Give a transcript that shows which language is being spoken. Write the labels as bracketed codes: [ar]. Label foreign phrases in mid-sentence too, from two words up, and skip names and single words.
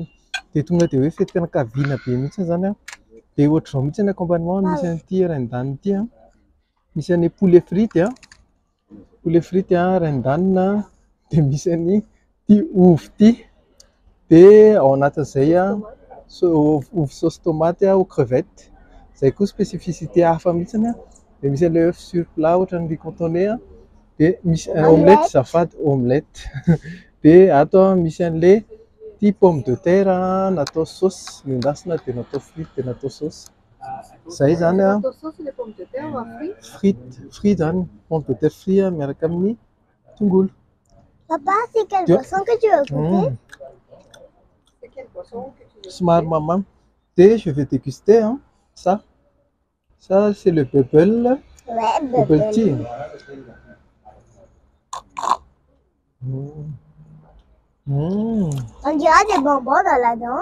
[mg] Dia tonga dia hoe fetim-pianakaviana be mihitsy zany dia ohatr'izao mihitsy ny accompagnement misy an'ity ren-daniny ity misy an'ilay poulet frity poulet frity ren-danina dia misy an'ity ovy ity dia ao anatin'izay ovy saosy tomaty [fr] aux crevettes. [mg] Izay koa spécificité hafa mihitsy dia misy an'ilay [fr] œuf sur plat [mg] ohatran'ny [fr] riz cantonné [mg] dia misy omelette zafady omelette. Dia ato misy an'ilay ity [fr] pomme de terre [mg] natao saosy nendasina dia natao frity dia natao saosy. Zay zany frite zany [fr] pomme de terre frite [mg] miaraka amin'ny tongolo. [fr] Papa, c'est quelle boisson que tu veux goûter? C'est quelle boisson que tu veux Smart maman. Et je vais déguster ça. Ça c'est le bubble. Ouais, [en] Bubble tea. [fr] On dirait des bonbons dans la dent.